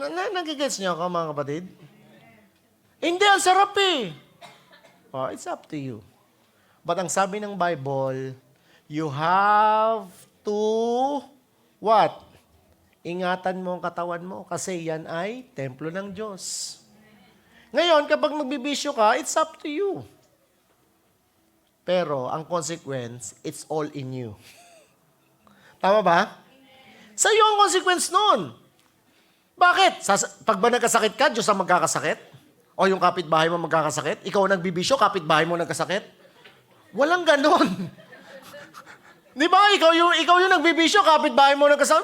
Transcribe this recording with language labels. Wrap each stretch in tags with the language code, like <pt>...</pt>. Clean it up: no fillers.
<tl>Nagigets nyo ako, mga kapatid? Hindi, ang sarap eh.</tl> <en>Oh, it's up to you. But</en> <tl>ang sabi ng</tl> <en>Bible, you have to, what?</en> <tl>Ingatan mo ang katawan mo kasi yan ay templo ng Diyos. Ngayon, kapag magbibisyo ka,</tl> <en>it's up to you.</en> <tl>Pero, ang</tl> <en>consequence, it's all in you.</en> <tl>Tama ba? Sa iyo ang consequence nun. Bakit? Pag ba nagkasakit ka, Diyos ang magkakasakit? O yung kapitbahay mo magkakasakit? Ikaw ang nagbibisyo, kapitbahay mo nagkasakit? Walang ganon. Di ba? Ikaw yung nagbibisyo, kapitbahay mo nagkasakit?</tl>